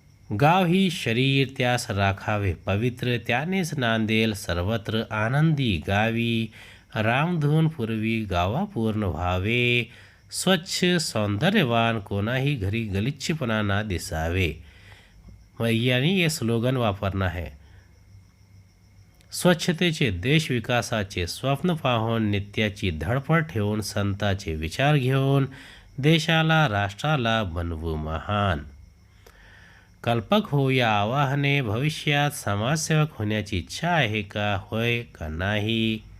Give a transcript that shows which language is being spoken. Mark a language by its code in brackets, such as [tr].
[mr] गाव ही शरीर त्यास राखावे पवित्र, त्यानेच नांदेल सर्वत्र आनंदी गावी, रामधून पूर्वी गावा पूर्ण व्हावे, स्वच्छ सौंदर्यवान कोणाही घरी गलिच्छपणा ना दिसावे। [hi] यानी ये स्लोगन वापरना है। [mr] स्वच्छतेचे देश विकासाचे स्वप्न पाहून नित्याची धडपड ठेवून संताचे विचार घेऊन देशाला राष्ट्राला बनवू महान। कल्पक हो या आवाहने भविष्यात समाजसेवक होण्याची इच्छा आहे का, होय का नाही।